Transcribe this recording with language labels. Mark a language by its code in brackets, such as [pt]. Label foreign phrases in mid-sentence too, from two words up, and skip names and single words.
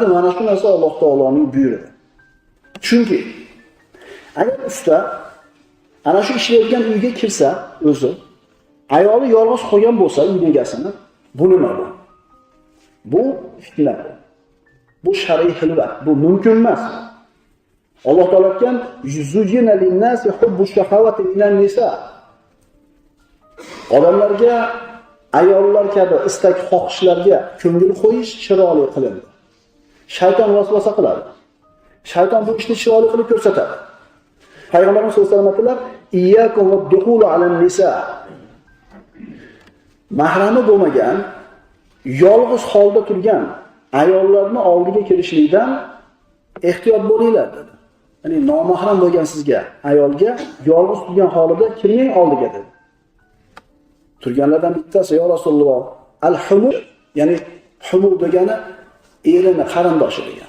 [uz] Mana shu narsa Alloh taoloning buyrug'i. Chunki agar usta ana shu ishlaydigan uyga kirsa, o'zi ayoli yolg'iz qolgan bo'lsa, uy egasini, bu nima bu? Bu fitna. Bu shar'iy xilvat, bu mumkin emas. Alloh taolo aytgan: [ar] زين للناس حب الشهوات من النساء." [uz] Odamlarga ayollar kabi istak xohishlarga ko'ngil qo'yish chiroyli qilindi. Shayton vasvasa qiladi. Shayton bu ishni chiroyli qilib ko'rsatadi. Payg'ambarimiz [ar] صلى الله عليه وسلم [uz] aytdilar: [ar] إياكم والدخول على النساء." [uz] Mahrami bo'lmagan, yolg'iz holda turgan ayollarning oldiga kirishlikdan ehtiyot bo'linglar dedi. Ya'ni nomahram bo'lgan sizga, ayolga yolg'iz turgan holida kirmang oldiga dedi. Turganlardan bittasi: [ar] يا رسول الله الحمو", [uz] ya'ni humul degani erini qarindoshi degani.